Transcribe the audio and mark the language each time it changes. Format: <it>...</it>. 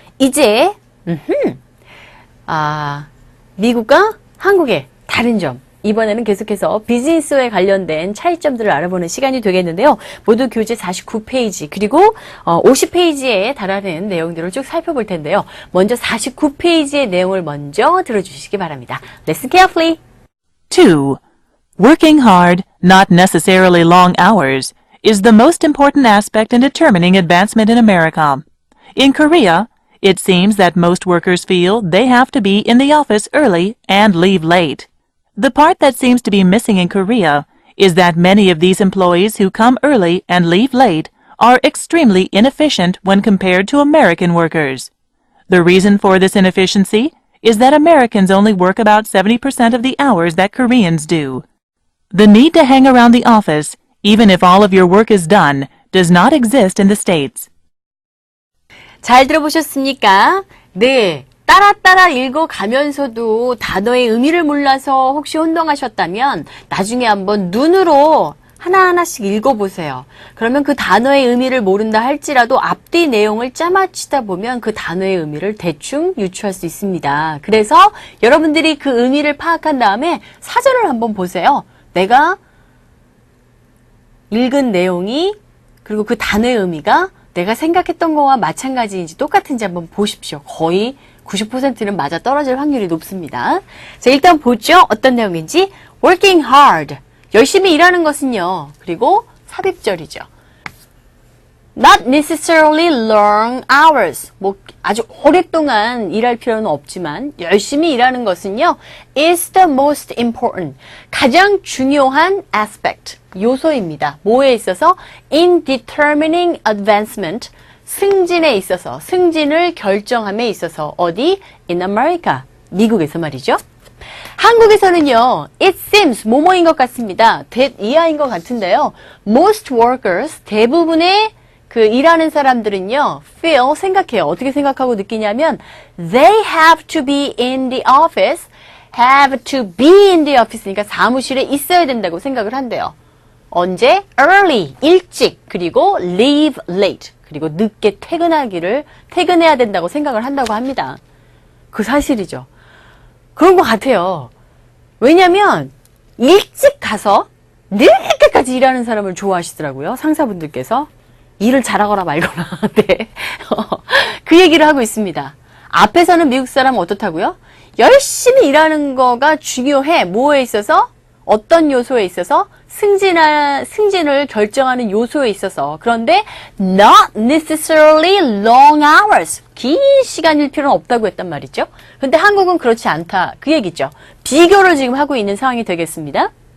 <ko>이제 미국과 한국의 다른 점, 이번에는 계속해서 비즈니스에 관련된 차이점들을 알아보는 시간이 되겠는데요. 모두 교재 49페이지 그리고 50페이지에 달하는 내용들을 쭉 살펴볼 텐데요. 먼저 49페이지의 내용을 먼저 들어주시기 바랍니다.</ko> <en>Listen carefully. 2. Working hard, not necessarily long hours, is the most important aspect in determining advancement in America. In Korea, it seems that most workers feel they have to be in the office early and leave late. The part that seems to be missing in Korea is that many of these employees who come early and leave late are extremely inefficient when compared to American workers. The reason for this inefficiency is that Americans only work about 70% of the hours that Koreans do. The need to hang around the office, even if all of your work is done, does not exist in the States.</en> <ko>잘 들어보셨습니까? 네. 따라 읽어가면서도 단어의 의미를 몰라서 혹시 혼동하셨다면 나중에 한번 눈으로 하나하나씩 읽어보세요. 그러면 그 단어의 의미를 모른다 할지라도 앞뒤 내용을 짜맞추다 보면 그 단어의 의미를 대충 유추할 수 있습니다. 그래서 여러분들이 그 의미를 파악한 다음에 사전을 한번 보세요. 내가 읽은 내용이 그리고 그 단어의 의미가 내가 생각했던 거와 마찬가지인지 똑같은지 한번 보십시오. 거의 90%는 맞아 떨어질 확률이 높습니다. 자, 일단 보죠. 어떤 내용인지.</ko> <en>working hard.</en> <ko>열심히 일하는 것은요. 그리고 삽입절이죠.</ko> <en>not necessarily long hours.</en> <ko>뭐 아주 오랫동안 일할 필요는 없지만 열심히 일하는 것은요.</ko> <en>is the most important.</en> <ko>가장 중요한</ko> <en>aspect.</en> <ko>요소입니다. 뭐에 있어서?</ko> <en>in determining advancement.</en> <ko>승진에 있어서, 승진을 결정함에 있어서 어디?</ko> <en>in America.</en> <ko>미국에서 말이죠. 한국에서는요,</ko> <en>it seems,</en> <ko>뭐뭐인 것 같습니다. that 이하인 것 같은데요.</ko> <en>most workers,</en> <ko>대부분의 그 일하는 사람들은요, feel, 생각해요.</ko> <en>어떻게 생각하고 느끼냐면, they have to be in the office, have to be in the office니까</en> <ko>사무실에 있어야 된다고 생각을 한대요. 언제? early, 일찍, 그리고</ko> <en>leave late,</en> <ko>그리고 늦게 퇴근해야 된다고 생각을 한다고 합니다. 그 사실이죠. 그런 것 같아요. 왜냐면 일찍 가서 늦게까지 일하는 사람을 좋아하시더라고요. 상사분들께서. 일을 잘하거나 말거나. 네. 그 얘기를 하고 있습니다. 앞에서는 미국 사람은 어떻다고요? 열심히 일하는 거가 중요해. 뭐에 있어서? 어떤 요소에 있어서? 승진을 결정하는 요소에 있어서. 그런데</ko> <en>not necessarily long hours.</en> <ko>긴 시간일 필요는 없다고 했단 말이죠. 근데 한국은 그렇지 않다. 그 얘기죠. 비교를 지금 하고 있는 상황이 되겠습니다.</ko>